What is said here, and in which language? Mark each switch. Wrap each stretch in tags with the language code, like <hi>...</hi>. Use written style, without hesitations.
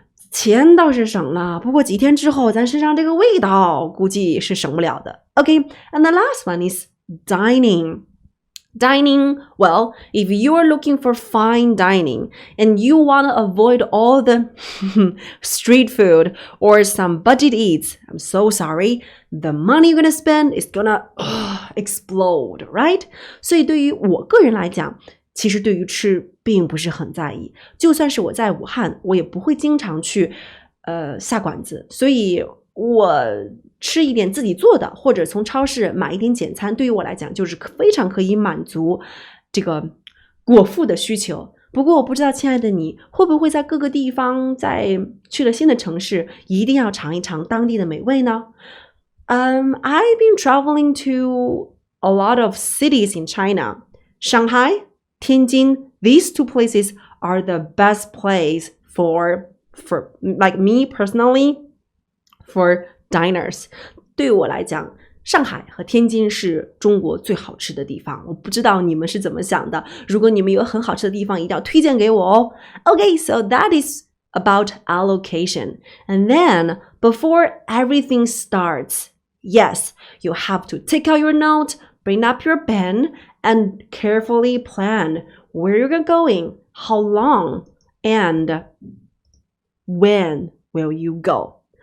<zh>钱倒是省了，不过几天之后，咱身上这个味道估计是省不了的。</zh> <en>Okay, and the last one is dining.Dining, well, if you are looking for fine dining and you want to avoid all the street food or some budget eats, I'm so sorry, the money you're going to spend is going to explode, right?</en> <zh>所以对于我个人来讲，其实对于吃并不是很在意，就算是我在武汉，我也不会经常去下馆子，所以我吃一点自己做的，或者从超市买一点简餐，对于我来讲就是非常可以满足这个果腹的需求。不过我不知道亲爱的你会不会在各个地方，在去了新的城市一定要尝一尝当地的美味呢？</zh> <en>I've been traveling to a lot of cities in China. Shanghai, Tianjin, these two places are the best place for like me personally, for diners.</en> <zh>对我来讲，上海和天津是中国最好吃的地方。我不知道你们是怎么想的，如果你们有很好吃的地方，一定要推荐给我哦。</zh> <en>Okay, so that is about allocation. And then, before everything starts, yes, you have to take out your note, bring up your pen, and carefully plan where you're going, how long, and when will you go.</en>